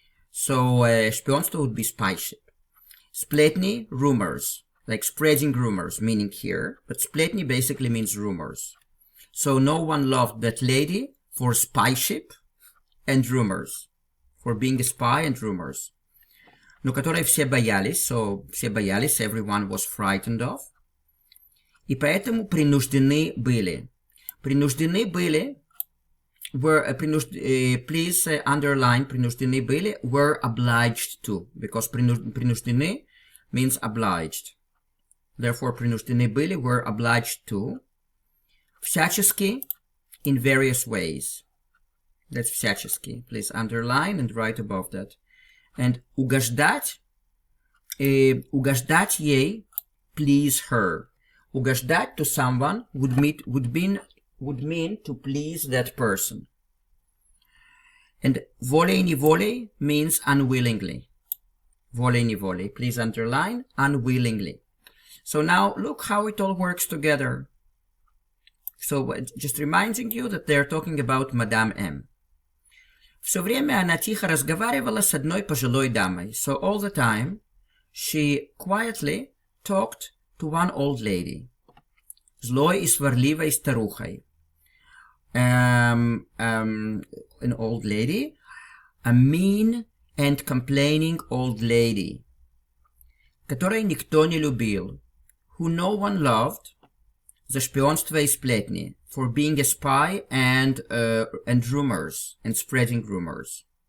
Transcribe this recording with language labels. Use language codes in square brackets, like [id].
[en] So шпионство would be spyship. Splетни, rumors, like spreading rumors, meaning here. But splетни basically means rumors. So no one loved that lady for spyship and rumors, for being a spy and rumors. [ru] Но которой все боялись, so все боялись, [en] everyone was frightened of. [ru] И поэтому принуждены были. [en] Принуждены были, please underline, [ru] принуждены были, [en] were obliged to, because принуждены means obliged. Therefore, [ru] принуждены были, [en] were obliged to. Всячески, in various ways. That's всячески. Please underline and write above that. And угождать, [ru] угождать ей, [en] please her. Угождать to someone would mean to please that person. And волей-неволей means unwillingly. [ru] Волей-неволей. [en] Please underline unwillingly. So now look how it all works together. So just reminding you that they're talking about Madame M. [ru] Все время она тихо разговаривала с одной пожилой дамой. [en] So all the time, she quietly talked to one old lady. [ru] Злой и сварливой старухой. [en] An old lady. A mean and complaining old lady. [ru] Которой никто не любил. [en] Who no one loved. [ru] За шпионство и сплетни. [en] For being a spy and rumors, and spreading rumors.